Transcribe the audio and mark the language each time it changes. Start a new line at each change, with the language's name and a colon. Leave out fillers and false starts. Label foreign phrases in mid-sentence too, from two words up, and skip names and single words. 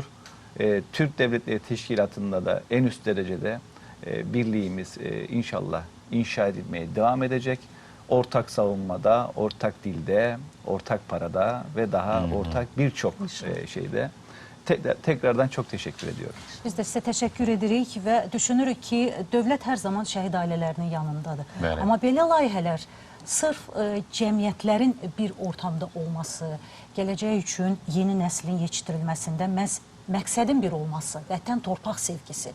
Turkish: Türk Devletleri Teşkilatı'nda da en üst derecede birliğimiz inşallah inşa edilmeye devam edecek. Ortak savunmada, ortak dilde, ortak parada ve daha ortak birçok şeyde. Tekrardan çok teşekkür ediyorum.
Azerbaijani: Biz də sizə təşəkkür edirik və düşünürük ki, dövlət hər zaman şəhid ailələrinin yanındadır. Bəli. Amma belə layihələr sırf cəmiyyətlərin bir ortamda olması, gələcək üçün yeni nəslin yetişdirilməsində məqsədin bir olması, vətən torpaq sevgisi.